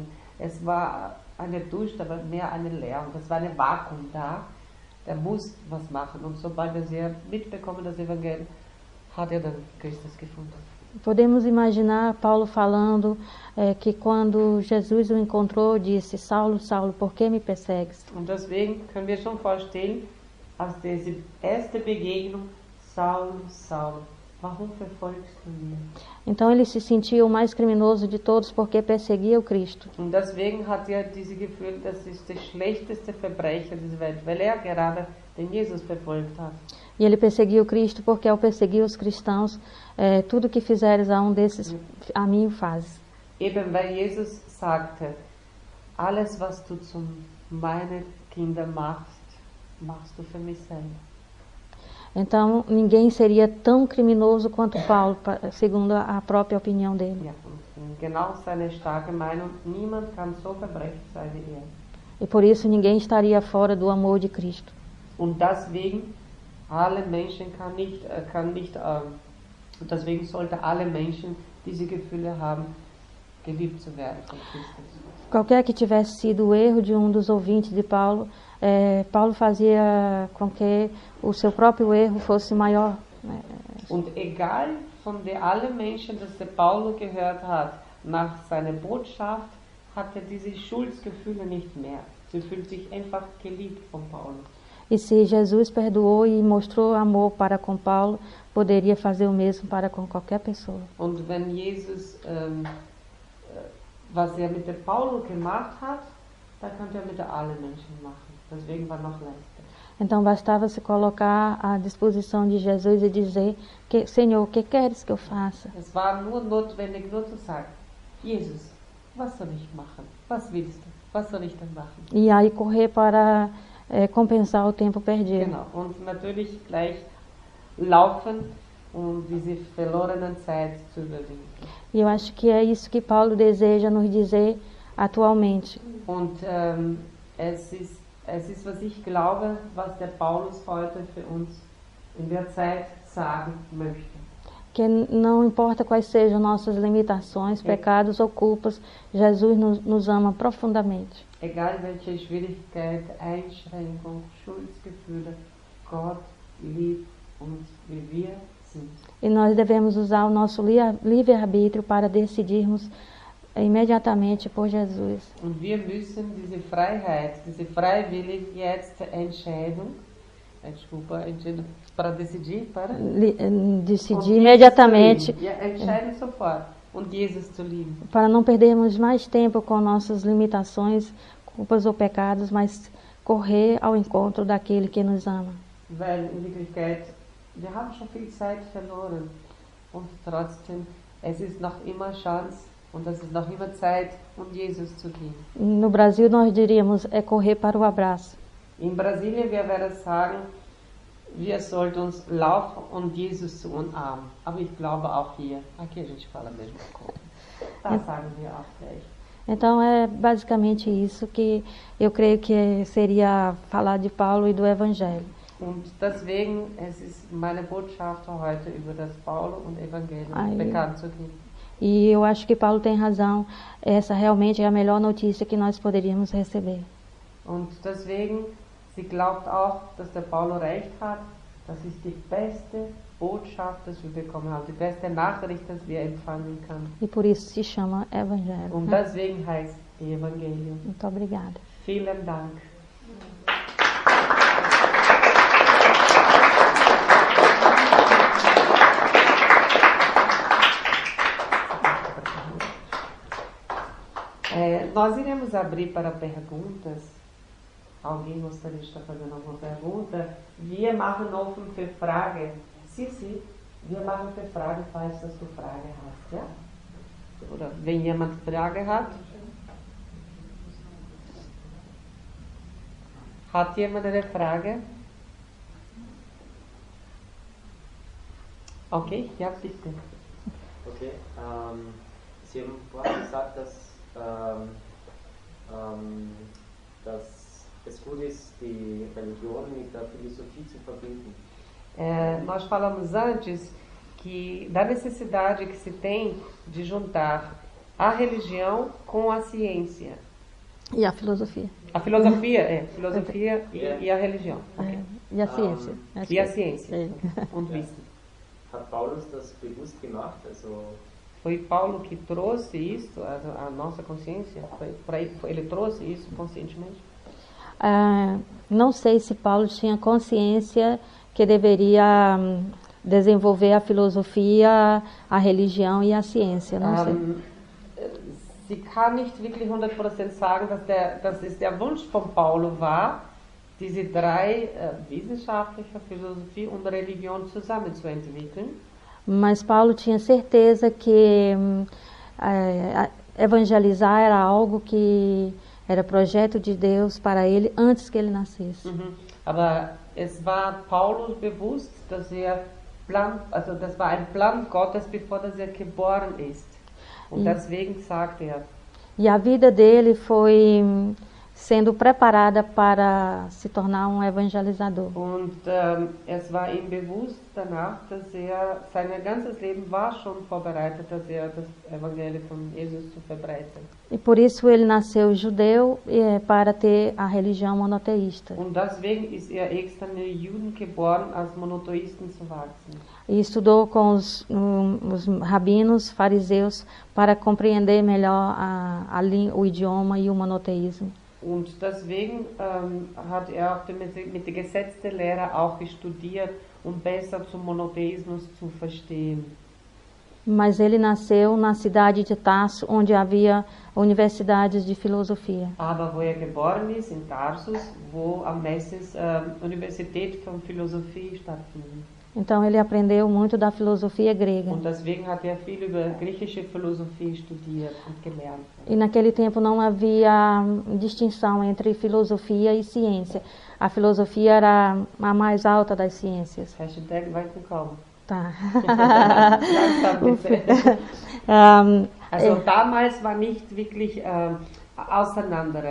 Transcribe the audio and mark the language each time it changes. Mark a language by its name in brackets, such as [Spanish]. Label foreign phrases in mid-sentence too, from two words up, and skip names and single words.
[German] Es war eine Durst, aber mehr eine Leere. Und das war ein Vakuum da. Der muss was machen. Und sobald er mitbekommen das Evangelium, hat dann Christus gefunden. [Portuguese] Podemos imaginar Paulo falando que quando Jesus o encontrou, disse: Saulo, Saulo, por que me persegues? [German] Und deswegen können wir schon vorstellen, als diese erste Begegnung, Saulo, Saulo, warum verfolgst du mich? [Portuguese] Então ele se sentia o mais criminoso de todos porque perseguia o Cristo. [German] Und deswegen hat dieses Gefühl, das ist der schlechteste Verbrecher dieser Welt, weil gerade den Jesus verfolgt hat. [Portuguese] E ele perseguia o Cristo porque ao perseguir os cristãos, tudo que fizeres a um desses, a mim o fazes. [German] Eben weil Jesus sagte, alles was du zu meinen Kindern machst, machst du für mich selber. [Portuguese] Então, ninguém seria tão criminoso quanto Paulo, segundo a própria opinião dele. [German] Ja, und genau seine starke Meinung, niemand kann so verbrechlich sein wie er. [Portuguese] E por isso ninguém estaria fora do amor de Cristo. [German] Und deswegen alle Menschen deswegen sollte alle Menschen diese Gefühle haben, geliebt zu werden von Christus. [Portuguese] Qualquer que tivesse sido o erro de um dos ouvintes de Paulo, Paulo fazia com que o seu próprio erro fosse maior. [German] Und egal von allen Menschen, dass der Paulo gehört hat, nach seiner Botschaft hat er diese Schuldgefühle nicht mehr. Sie fühlt sich einfach geliebt von Paulo. [Portuguese] E se Jesus perdoou e mostrou amor para com Paulo, poderia fazer o mesmo para com qualquer pessoa. [German] Und wenn Jesus, was er mit dem Paulo gemacht hat, dann könnte er mit allen Menschen machen. Deswegen war noch leichter. [Portuguese] Então bastava se colocar à disposição de Jesus e dizer, Senhor, o que queres que eu faça? [German] Es war nur notwendig, nur zu sagen, Jesus, was soll ich machen? Was willst du? Was soll ich denn machen? [Portuguese] E aí correr para compensar o tempo perdido. [German] Genau, und natürlich gleich laufen, um diese verlorene Zeit zu überwinden. [Portuguese] E eu acho que é isso que Paulo deseja nos dizer atualmente. [German] Und es ist, was ich glaube, was der Paulus heute für uns in der Zeit sagen möchte. [Portuguese] Que não importa quais sejam nossas limitações, pecados ou culpas, Jesus nos ama profundamente. [German] Egal welche Schwierigkeit, Einschränkung, Schuldgefühle, Gott liebt uns, wie wir sind. [Portuguese] E nós devemos usar o nosso livre-arbítrio para decidirmos imediatamente por Jesus. [German] Und wir müssen diese Freiheit, diese freiwillige jetzt Entscheidung [Portuguese] para decidir, Decidir imediatamente. [German] Entscheiden sofort. Und Jesus zu lieben. [Portuguese] Para não perdermos mais tempo com nossas limitações, culpas ou pecados, mas correr ao encontro daquele que nos ama. [German] Weil in Wirklichkeit, wir haben schon viel Zeit verloren. Und trotzdem, es ist noch immer Chance und es ist noch immer Zeit, Jesus zu lieben. [Portuguese] No Brasil nós diríamos, correr para o abraço. [German] In Brasilien wir werden sagen, wir sollten uns laufen und Jesus zu umarmen. Aber ich glaube auch hier, [Portuguese] aqui a gente fala mesmo como. [German] Da sagen wir auch gleich. [Portuguese] Então é basicamente isso que eu creio que seria falar de Paulo e do Evangelho. [German] Und deswegen, es ist meine Botschaft heute über das Paulo und Evangelium bekannt zu geben. [Portuguese] E eu acho que Paulo tem razão, essa realmente é a melhor notícia que nós poderíamos receber. [German] Und deswegen, sie glaubt auch, dass der Paulo recht hat, das ist die beste Botschaft, die wir bekommen haben, die beste Nachricht, die wir empfangen können. [Portuguese] E por isso se chama Evangelho. [German] Und deswegen heißt Evangelium. [Portuguese] Muito obrigada. [German] Vielen Dank. [Portuguese] Nós iremos abrir para perguntas. Alguém gostaria de estar fazendo alguma pergunta? [German] Wir machen offen für Fragen. Sim, wir machen für Fragen, falls du Frage hast, ja? Oder wenn jemand Frage hat? Hat jemand eine Frage? Okay, ja, bitte. Okay, Sie haben vorhin gesagt, dass es gut ist, die Religion mit der Philosophie zu verbinden. [Portuguese] Nós falamos antes que da necessidade que se tem de juntar a religião com a ciência. E a filosofia. A filosofia, filosofia e a religião. Okay. E a ciência. E a ciência. [German] Und Wissen. Hat Paulus das bewusst gemacht? [Portuguese] Foi Paulo que trouxe isso, a nossa consciência? Ele trouxe isso conscientemente? Não sei se Paulo tinha consciência que deveria desenvolver a filosofia, a religião e a ciência. Não sei. [German] Sie kann nicht wirklich 100% sagen, dass es der Wunsch von Paulo war, diese drei wissenschaftliche Philosophie und Religion zusammenzuentwickeln. [Portuguese] Mas Paulo tinha certeza que evangelizar era algo que era projeto de Deus para ele antes que ele nascesse. [German] Aber es war Paulus bewusst, dass das war ein Plan Gottes, bevor er geboren ist. Und deswegen sagt er. [Portuguese] E a vida dele foi sendo preparada para se tornar um evangelizador. [German] Und es war ihm bewusst danach, dass sein ganzes Leben war schon vorbereitet, dass das Evangelium von Jesus zu verbreiten. [Portuguese] E por isso ele nasceu judeu para ter a religião monoteísta. [German] Und deswegen ist extra in Juden geboren, als Monotheisten zu wachsen. [Portuguese] E estudou com os rabinos fariseus para compreender melhor o idioma e o monoteísmo. [German] Und deswegen hat auch mit der Gesetzeslehre auch studiert, um besser zum Monotheismus zu verstehen. [Portuguese] Mas ele nasceu na cidade de Tarso, onde havia universidades de filosofia. [German] Aber wo geboren ist, in Tarsus, wo am meisten Universität von Philosophie stattfindet. [Portuguese] Então ele aprendeu muito da filosofia grega. [German] Und deswegen hat viel über griechische Philosophie studiert und gelernt. [Portuguese] E naquele tempo não havia distinção entre filosofia e ciência. A filosofia era a mais alta das ciências. Hashtag vai com calma. Tá. [German] Also damals war nicht wirklich auseinander.